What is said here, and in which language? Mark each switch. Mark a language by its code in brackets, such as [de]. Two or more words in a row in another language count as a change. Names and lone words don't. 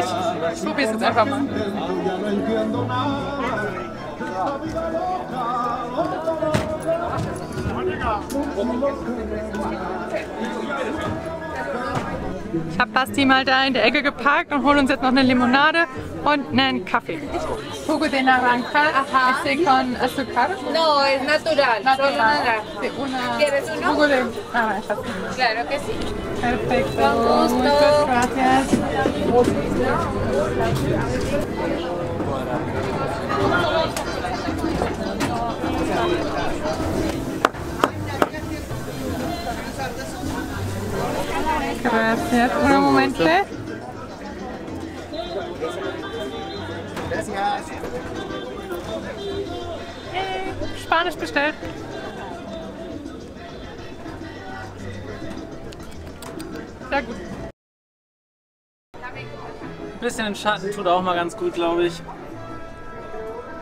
[de] Ich probiere es jetzt einfach mal. Ich habe Basti mal da in der Ecke geparkt und holen uns jetzt noch eine Limonade und einen Kaffee. [es] Jugo de naranja, con azúcar. No, es natural. Natural. ¿Quieres uno? Jugo de naranja. Claro que sí. Perfecto. Con gusto. Muchas gracias. Gracias. Un momento. [de] Spanisch bestellt. Sehr gut. Ein bisschen in Schatten tut auch mal ganz gut, glaube ich.